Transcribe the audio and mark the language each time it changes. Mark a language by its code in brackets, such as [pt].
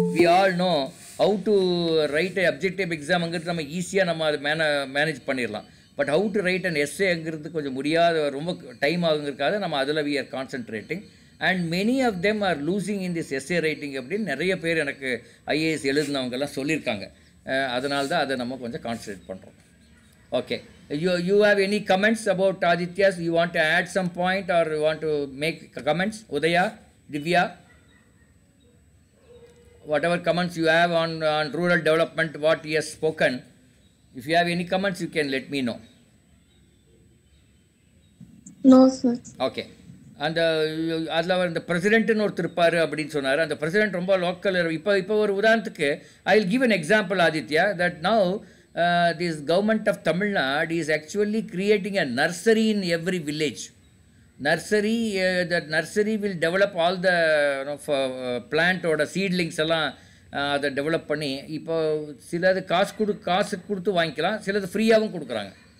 [en] we all know how to write objective எக்ஸாம்ங்கிறது [ta] நம்ம ஈஸியாக நம்ம அதை மேனேஜ் பண்ணிடலாம். [en] but how to write and எஸ்ஏங்கிறது [ta] கொஞ்சம் முடியாத, ரொம்ப டைம் ஆகுங்கிறதுக்காக நம்ம அதில் [en] We are concentrating. And many of them are losing in this SA writing [ta] அப்படின்னு நிறைய பேர் எனக்கு ஐஏஎஸ் எழுதினவங்கெல்லாம் சொல்லியிருக்காங்க. அதனால தான் அதை நம்ம கொஞ்சம் கான்சன்ட்ரேட் பண்ணுறோம். [en] Okay, you have any comments about Aditya's? You want to add some point or you want to make comments? Udaya, Divya, whatever comments you have on rural development, what he has spoken, if you have any comments, you can let me know. No, sir. Okay. [ta] அந்த அதில் அந்த பிரசிடென்ட்னு ஒருத்தர் இருப்பார் அப்படின்னு சொன்னார். அந்த president ரொம்ப local. இப்போ ஒரு உதாரணத்துக்கு [en] I will give an example, Aditya, that now this government of Tamil Nadu is actually creating a nursery in every village. Nursery, that nursery will develop all the plant or seedlings [ta] எல்லாம் அதை develop பண்ணி இப்போ சிலது காசு கொடுத்து வாங்கிக்கலாம், சிலது ஃப்ரீயாகவும் கொடுக்குறாங்க.